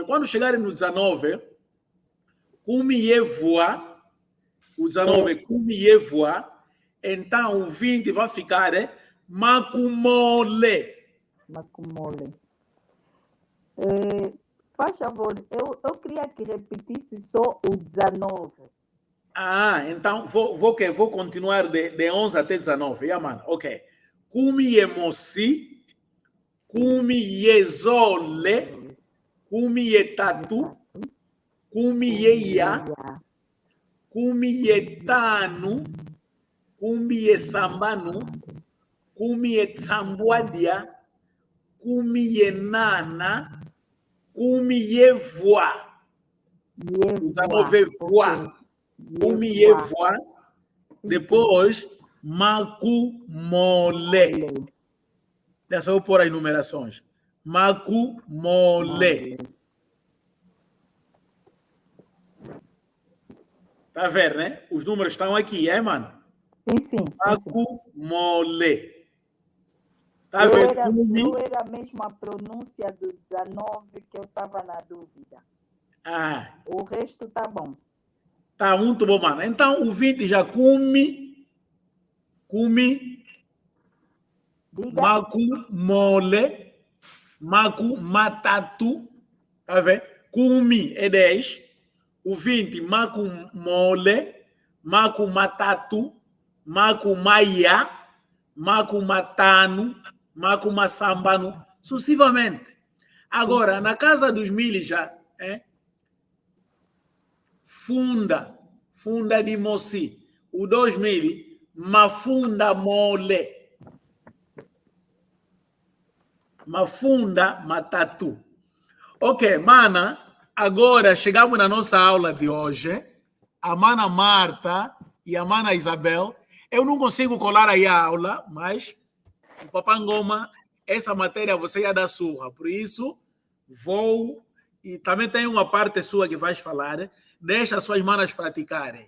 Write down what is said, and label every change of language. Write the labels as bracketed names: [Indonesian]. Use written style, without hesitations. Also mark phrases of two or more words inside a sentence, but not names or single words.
[Portuguese] Quando chegarem no 19, [Kongo] kumi e voa, [Portuguese] o 19 [Kongo] kumi e voa, [Portuguese] então o 20 vai ficar makumole. [Kongo] Macumole. [Portuguese] Faz favor, eu queria que repetisse só o 19. Então vou continuar de 11 até 19. Yeah, mano. [Kongo] Ok. Kumi e moci, kumi e zole, kumi e tatu, kumi e ya, kumi e tanu, kumi e sambanu, kumi e sambuadia, kumi e nana, kumi e voa. 19 voa. Kumi e voa. [Portuguese] Depois, makumole. Deixa eu pôr as numerações. Makumole. Tá vendo, né? Os números estão aqui, mano? Sim. Makumole. Tá Eu vendo? era mesmo a pronúncia do 19 que eu estava na dúvida. O resto tá bom. Tá muito bom, mano. Então, o 20 já [Kongo] kumi, makumole, makumatatu, [Portuguese] tá vendo? Kumi é 10, o 20, [Kongo] makumole, makumatatu, makumaya, makumatanu, makumasambanu, [Portuguese] sucessivamente. Agora, na casa dos 1000 já, [Kongo] funda de moci. [Portuguese] O 2000, [Kongo] mafunda mole. Mafunda matatu. [Portuguese] Ok, mana, agora chegamos na nossa aula de hoje. A mana Marta e a mana Isabel. Eu não consigo colar aí a aula, mas o Papangoma, essa matéria você ia dar surra. Por isso, vou... E também tem uma parte sua que vais falar. Deixa as suas manas praticarem.